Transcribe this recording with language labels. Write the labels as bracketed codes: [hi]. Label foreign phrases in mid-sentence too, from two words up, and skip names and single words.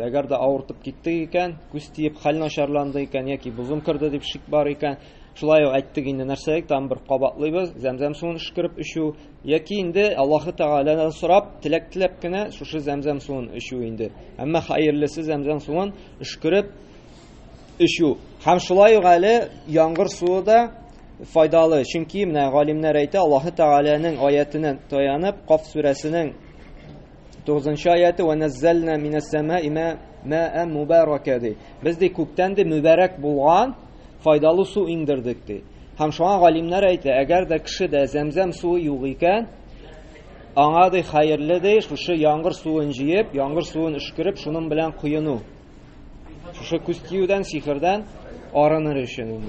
[tt] Әгәр дә авыртып китте икән, күз тиеп хәл начарланды икән яки бузым кырды дип шик бар икән, шулай ук әйттек инде нәрсәлек там бер кабатлыйбыз, зәмзәм суын эшкереп эчү яки инде Аллаһ Тәгаләдән сорап теләп кенә шушы зәмзәм суын эчү инде. Әмма хәерлесе зәмзәм суын эшкереп эчү. Һәм шулай ук әле яңгыр суы да файдалы. Чөнки менә галимнәр әйтә, Аллаһ Тәгаләнең аятенә таянып, Каф сүрәсенең 9-нчы аяты [ar] ونزلنا من السماء ماء مباركا [tt] ди. Без ди күктән дә мубарак булган файдалы су иңдердек ди. Һәм шуңа галимнәр әйтә, әгәр дә кешедә зәмзәм суы юк икән, аңа ди хәерле ди шушы яңгыр суын җыеп, яңгыр суын эшкереп, шуның белән куену. Шушы күз тиюдән, сихердән арыныр өчен инде.